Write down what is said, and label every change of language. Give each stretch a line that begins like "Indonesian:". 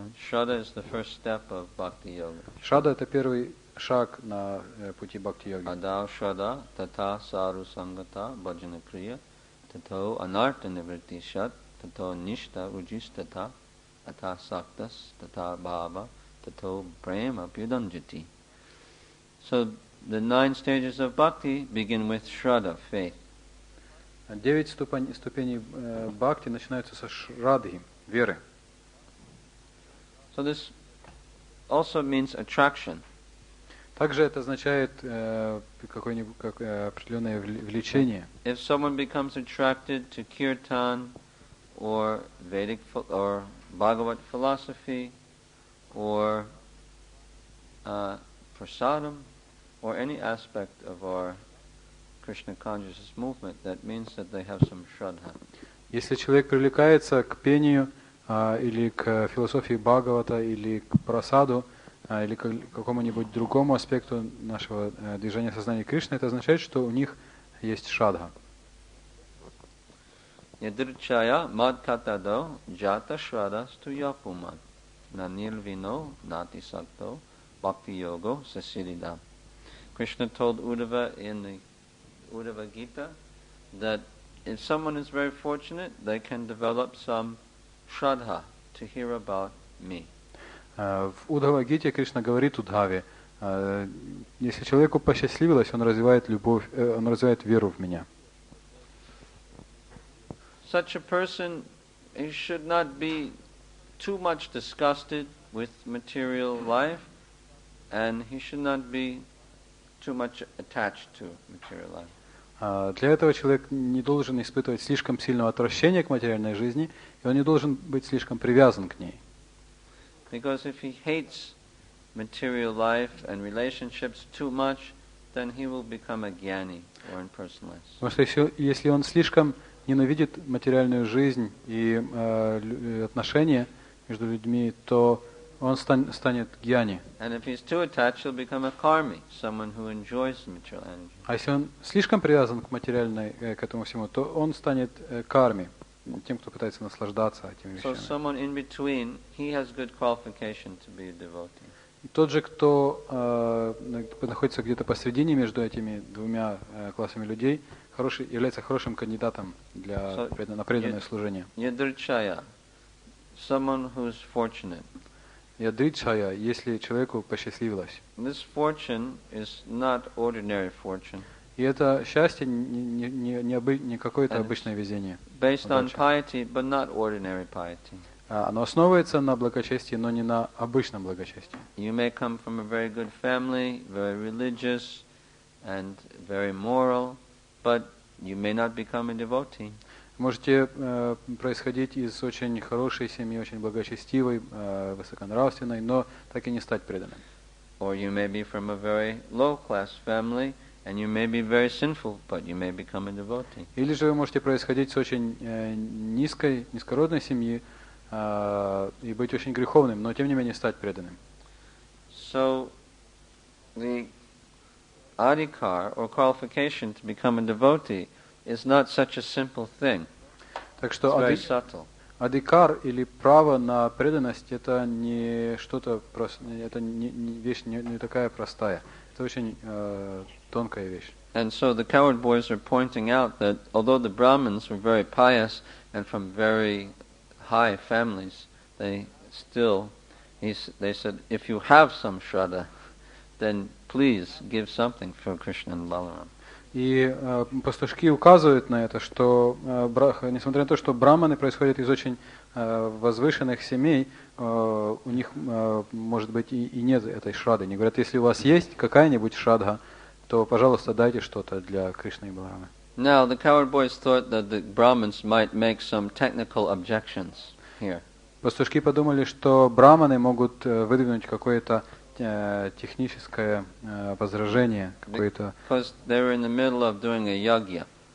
English: Shraddha is the first step of bhakti yoga.
Russian: Шрада — это первый шаг на пути бхакти-йоги.
Sanskrit: Adao Shraddha tata saru sangata bhajana kriya tato anartha nivritti shat tato nishta ujistata ata saktas tata bhava tato prema pyudanjati.
English: So the 9 stages of bhakti begin with Shraddha, faith.
Russian: 9 ступеней бхакти начинаются со шрадхи, веры.
English: So this also means attraction.
Russian: Также это означает какое-нибудь определенное влечение.
English: If someone becomes attracted to kirtan or Vedic or Bhagavad philosophy or prasadam or any aspect of our Krishna consciousness movement, that means that they have some shraddha.
Russian: Если человек привлекается к пению или к философии Бхагавата, или к прасаду, или к какому-нибудь другому аспекту нашего движения сознания Кришны, это означает, что у них есть шрадха.
Sanskrit: Yadirchaya madkatado jata shraddhastu yapuman nanil vino nati sakto bhakti yogo sasiridam.
English: Krishna told Uddhava in the Uddhava Gita that if someone is very fortunate, they can develop some shraddha to hear about me.
Russian: В Удхава-гите Кришна говорит Удхаве, если человеку посчастливилось, он развивает любовь, он развивает веру в меня.
English: Such a person, he should not be too much disgusted with material life, and he should not be too much attached to material life.
Russian: Для этого человек не должен испытывать слишком сильного отвращения к материальной жизни, и он не должен быть слишком привязан к ней.
English: Because if he hates material life and relationships too much, then he will become a jnani or impersonalist.
Russian: Потому что если он слишком ненавидит материальную жизнь и отношения между людьми, то он станет гьяни.
English: And if he's too attached, he'll become a karmi, someone who enjoys material energy.
Russian: А если он слишком привязан к материальной, к этому всему, то он станет карми, тем, кто пытается наслаждаться этими
English: So
Russian: вещами.
English: someone in between, he has good qualification to be a devotee.
Russian: И тот же, кто находится где-то посредине между этими двумя классами людей, является хорошим кандидатом на преданное служение.
English: Yadrichaya, someone who's fortunate.
Russian: Ядричая, если человеку посчастливилось.
English: This fortune is not ordinary fortune.
Russian: И это счастье не какое-то обычное везение.
English: Based on piety, but not ordinary piety.
Russian: Оно основывается на благочестии, но не на обычном благочестии.
English: You may come from a very good family, very religious and very moral, but you may not become a devotee.
Russian: Можете происходить из очень хорошей семьи, очень благочестивой, высоконравственной, но так и не стать преданным.
English: Or you may be from a very low-class family, and you may be very sinful, but you may become a devotee.
Russian: Или же вы можете происходить с очень низкородной семьи и быть очень греховным, но тем не менее стать преданным.
English: So, the adhikar or qualification to become a devotee is not such a simple thing.
Russian: Так что
English: It's very subtle.
Russian: адикар или право на преданность это не что-то просто, это не вещь не такая простая. Это очень тонкая вещь.
English: And so the coward boys are pointing out that although the Brahmins were very pious and from very high families, they said, if you have some shraddha, then please give something for Krishna and Balaram.
Russian: И пастушки указывают на это, что несмотря на то, что браманы происходят из очень возвышенных семей, у них может быть и нет этой шрадхи. Они говорят, если у вас есть какая-нибудь шрадха, то, пожалуйста, дайте что-то для Кришны и Баларама.
English: Now, the coward boys thought that the Brahmins might make some technical objections here.
Russian: Пастушки подумали, что браманы могут выдвинуть какое-то техническое возражение, какое-то.
English: Because they were in the middle of doing a yagya.